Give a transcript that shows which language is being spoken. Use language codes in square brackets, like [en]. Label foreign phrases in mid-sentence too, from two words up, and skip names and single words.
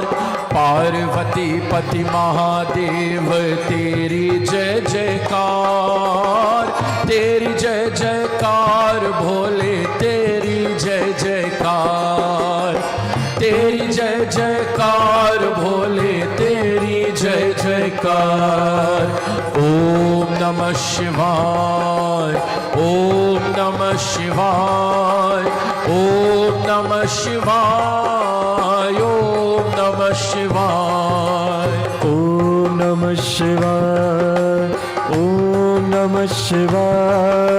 [hi] पार्वती पति महादेव तेरी जय जयकार। तेरी जय जयकार भोले तेरी जय जयकार। तेरी जय जयकार भोले तेरी जय जयकार। [sa] ओम नमः शिवाय। ओम नमः शिवाय। ओम नमः शिवाय। ओम नमः शिवाय। ओम नमः शिवाय। ओम नमः शिवाय।